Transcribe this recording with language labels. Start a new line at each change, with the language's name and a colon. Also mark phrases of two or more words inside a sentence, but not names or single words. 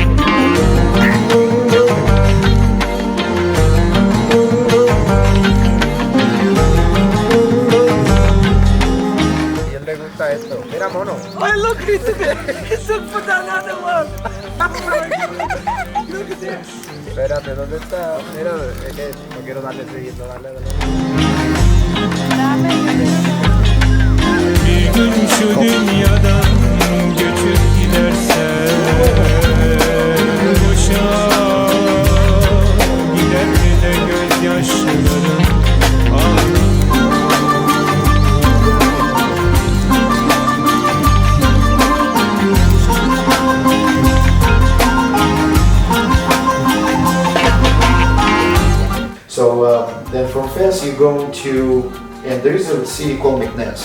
Spanish: Mira, mono.
English: Oh, look, he's took for another one. Look at this.
Spanish: Espérate, ¿dónde está? Mira, es que no quiero darle seguido, dale.
Turkish: Bir gün şu dünyadan göçüp gidersen boşa gider mi de gözyaşlarım
English: So then from Fez you go to, and there is a city called Meknes.